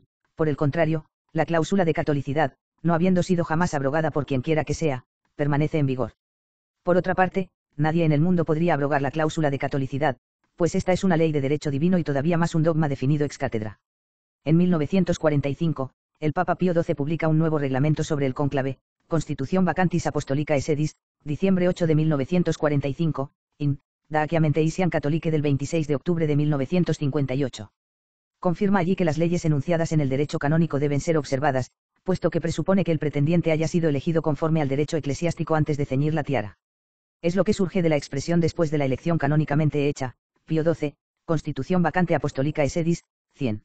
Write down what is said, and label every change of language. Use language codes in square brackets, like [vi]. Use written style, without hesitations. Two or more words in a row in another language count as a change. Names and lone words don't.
[es] Por el contrario, la cláusula de catolicidad, no habiendo sido jamás abrogada por quien quiera que sea, permanece en vigor. Por otra parte, nadie en el mundo podría abrogar la cláusula de catolicidad, pues esta es una ley de derecho divino y todavía más un dogma definido [la] ex cátedra. [es] En 1945, el Papa Pío XII publica un nuevo reglamento sobre el cónclave, Constitución Vacantis Apostolicae Sedis, diciembre 8 de 1945, in Daciamente Isian Catholique del 26 de octubre de 1958. Confirma allí que las leyes enunciadas en el derecho canónico deben ser observadas, puesto que presupone que el pretendiente haya sido elegido conforme al derecho eclesiástico antes de ceñir la tiara. Es lo que surge de la expresión después de la elección canónicamente hecha, Pío XII, Constitución Vacante Apostolicae Sedis, 100.